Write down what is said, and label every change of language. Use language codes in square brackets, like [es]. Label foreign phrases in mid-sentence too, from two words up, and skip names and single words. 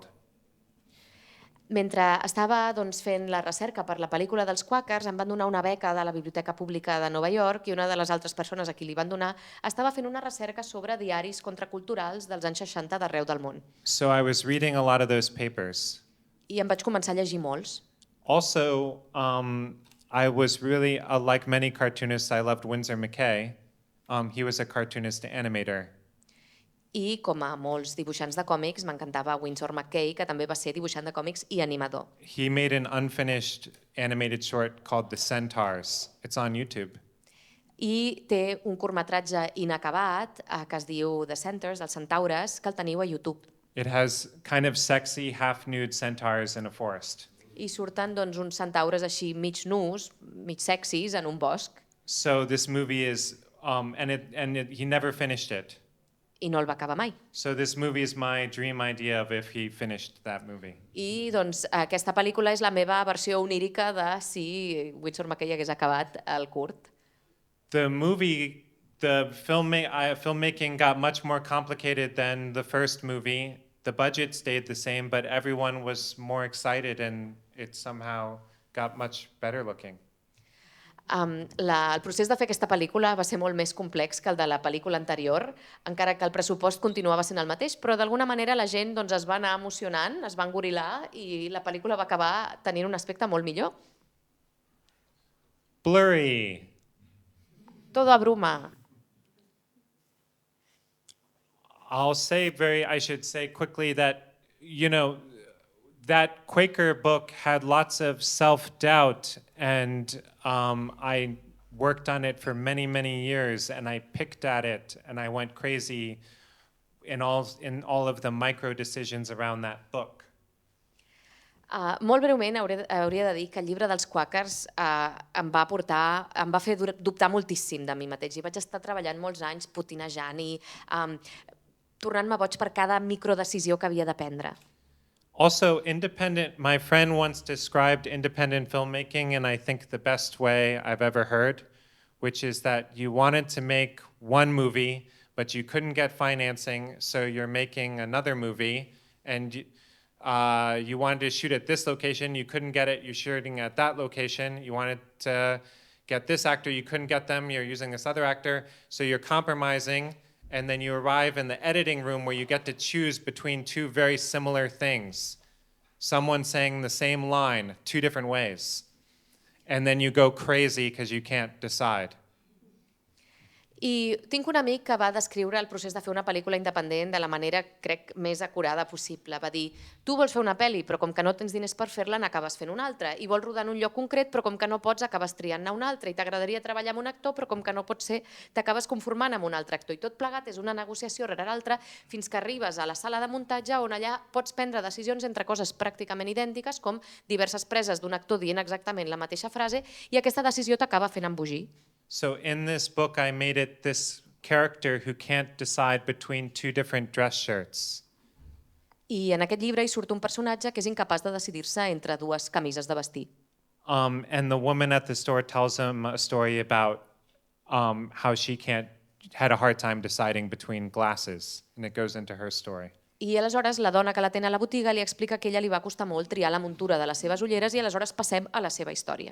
[ca] Mentre estava doncs, fent la recerca per la pel·lícula dels quàquers, em van donar una beca de la Biblioteca Pública de Nova York i una de les altres persones a qui li van donar estava fent una recerca sobre diaris contraculturals dels anys 60 d'arreu del món. [en] So I was reading a lot of those papers. [ca] I em vaig començar a llegir molts. [en] Also, I was really, like many cartoonists, I loved Winsor McKay. He was a cartoonist animator. [ca] I, com a molts dibuixants de còmics, m'encantava Winsor McKay, que també va ser dibuixant de còmics i animador. [en] He made an unfinished animated short called The Centaurs. It's on YouTube. [ca] I té un curtmetratge inacabat que es diu The Centaurs, els centaures, que el teniu a YouTube. [en] It has kind of sexy, half-nude centaurs in a forest. [ca] I surten doncs, uns centaures així mig nus, mig sexis, en un bosc, [en] So this movie is, he never finished it. [ca] i no el va acabar mai. [en] So this movie is my dream idea of if he finished that movie. [ca] I doncs, aquesta pel·lícula és la meva versió onírica de si Winsor McKay hagués acabat el curt. [en] The movie, filmmaking got much more complicated than the first movie. The budget stayed the same, but everyone was more excited and it somehow got much better looking. [ca] El procés de fer aquesta pel·lícula va ser molt més complex que el de la pel·lícula anterior, encara que el pressupost continuava sent el mateix, però d'alguna manera la gent doncs, es va anar emocionant, es va engorilar i la pel·lícula va acabar tenint un aspecte molt millor. [en] Blurry. [es] Todo abruma. [en] I should say quickly that, that Quaker book had lots of self-doubt, and I worked on it for many, many years, and I picked at it, and I went crazy in all of the micro decisions around that book. [ca] Molt breument hauria de dir que el llibre dels quàquers em va fer dubtar moltíssim de mi mateix i vaig estar treballant molts anys potinejant i tornant-me boig per cada microdecisió que havia de prendre. [en] Also, my friend once described independent filmmaking in I think the best way I've ever heard, which is that you wanted to make one movie, but you couldn't get financing, so you're making another movie, and you wanted to shoot at this location, you couldn't get it, you're shooting at that location, you wanted to get this actor, you couldn't get them, you're using this other actor, so you're compromising, and then you arrive in the editing room where you get to choose between two very similar things. Someone saying the same line, two different ways. And then you go crazy because you can't decide. [ca] I tinc un amic que va descriure el procés de fer una pel·lícula independent de la manera, crec, més acurada possible. Va dir, tu vols fer una pel·li, però com que no tens diners per fer-la, n'acabes fent una altra. I vols rodar en un lloc concret, però com que no pots, acabes triant-ne un altre. I t'agradaria treballar amb un actor, però com que no pot ser, t'acabes conformant amb un altre actor. I tot plegat és una negociació rere l'altra fins que arribes a la sala de muntatge on allà pots prendre decisions entre coses pràcticament idèntiques, com diverses preses d'un actor dient exactament la mateixa frase, i aquesta decisió t'acaba fent embogir. [en] So in this book, I made it this character who can't decide between two different dress shirts. [ca] I en aquest llibre hi surt un personatge que és incapaç de decidir-se entre dues camises de vestir. [en] And the woman at the store tells him a story about how she had a hard time deciding between glasses, and it goes into her story. [ca] I aleshores la dona que l'atén a la botiga li explica que a ella li va costar molt triar la muntura de les seves ulleres i aleshores passem a la seva història.